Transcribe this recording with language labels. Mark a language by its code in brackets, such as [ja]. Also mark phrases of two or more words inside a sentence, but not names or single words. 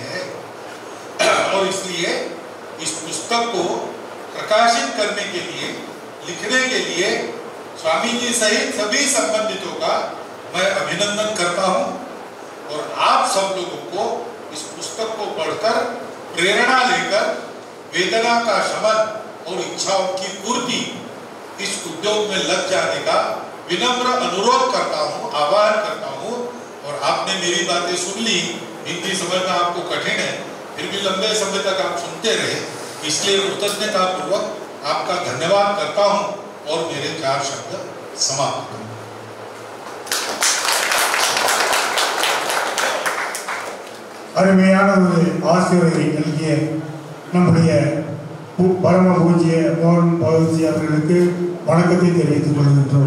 [hi] है, और इसलिए इस पुस्तक को प्रकाशित करने के लिए, लिखने के लिए स्वामी जी सहित सभी संबंधितों का मैं अभिनंदन करता हूं, और आप सब लोगों को इस पुस्तक को पढ़कर प्रेरणा लेकर वेदना का शमन और इच्छाओं की पूर्ति इस उद्योग में लग जाने का विनम्र अनुरोध करता हूँ, आह्वान करता हूँ। और आपने मेरी बातें सुन ली, हिंदी समझना आपको कठिन है, फिर भी लंबे समय तक आप सुनते रहे, इसलिए कृतज्ञता पूर्वक आपका धन्यवाद करता हूँ और मेरे 4 शब्द समाप्त करूँ। [ta] அருமையான ஒரு ஆசிரியரை நல்கிய நம்முடைய பரம பூஜ்ய மோகன் பகவத்ஜி அவர்களுக்கு வணக்கத்தை தெரிவித்துக் கொள்கின்றோம்.